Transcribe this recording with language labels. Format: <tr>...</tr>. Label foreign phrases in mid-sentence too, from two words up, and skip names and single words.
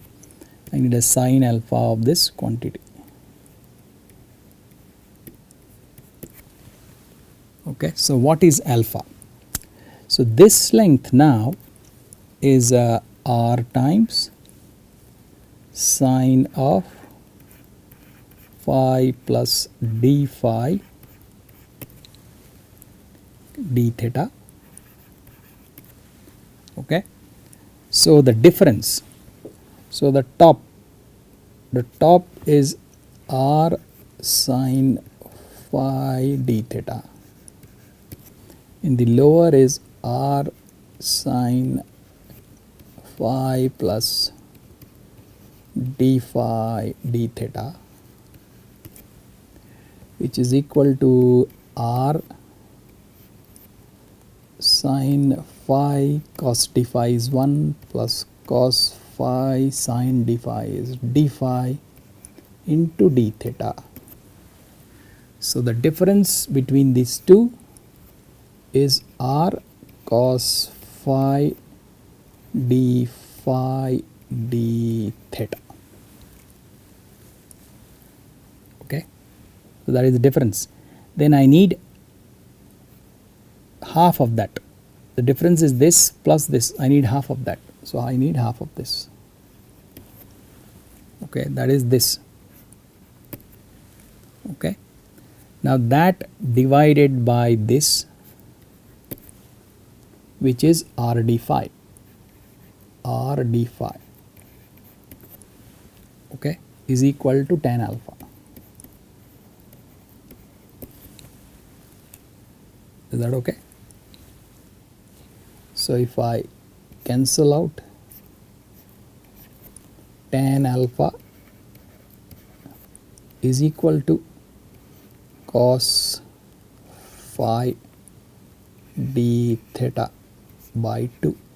<en>I need a sine alpha of this quantity. Okay. So what is alpha? So this length now is r times sine of phi plus d phi d theta. Okay. So the difference, so the top is r sine phi d theta. In the lower is r sine phi plus d phi d theta, which is equal to r sine phi cos d phi is 1 plus cos phi sine d phi is d phi into d theta. So the difference between these two is r cos phi d phi d theta. Okay, so that is the difference. Then I need half of that. The difference is this plus this. I need half of that. So I need half of this. Okay, that is this. Okay, now that divided by this, which is r d phi, r d phi, okay, is equal to tan alpha. Is that okay? So if I cancel out, tan alpha is equal to cos phi d theta by 2.</en>